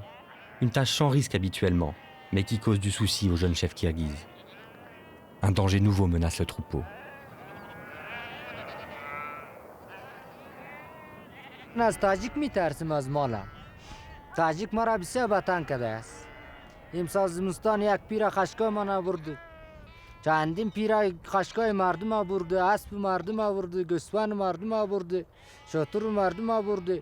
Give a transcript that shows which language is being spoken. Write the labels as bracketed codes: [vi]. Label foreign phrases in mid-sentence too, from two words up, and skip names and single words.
[fr] Une tâche sans risque habituellement, mais qui cause du souci au jeune chef kirghize. Un danger nouveau menace le troupeau. [fa] از تاجیک میترسیم از مالم. تاجیک ما را بسیار بتن کرده است. امسال زمستان یک پیر خشکای ما نبرده. چندین پیر خشکای مردم آورده، اسب مردم آورده، گوسفند مردم آورده، شتر مردم آورده.